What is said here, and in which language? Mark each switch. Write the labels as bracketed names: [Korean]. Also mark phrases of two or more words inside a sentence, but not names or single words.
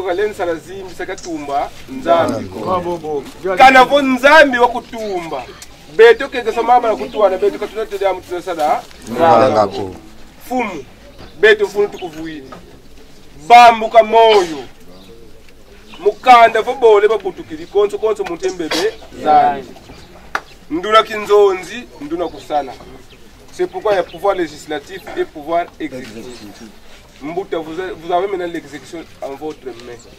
[Kongo] kaleni sala zimbi sakatumba nzambi kana vo nzambi wakutumba bete kenge somama kutuana bete katunate ya mutuna sala ngako fumu bete mfunu tukuvuyi bambuka moyo mukanda vobole babutukili konso muntu embebe zani nduna kinzonzi nduna kusala. [French] C'est pourquoi il y a pouvoir législatif et pouvoir exécutif. Mbuta, vous avez maintenant l'exécution en votre main.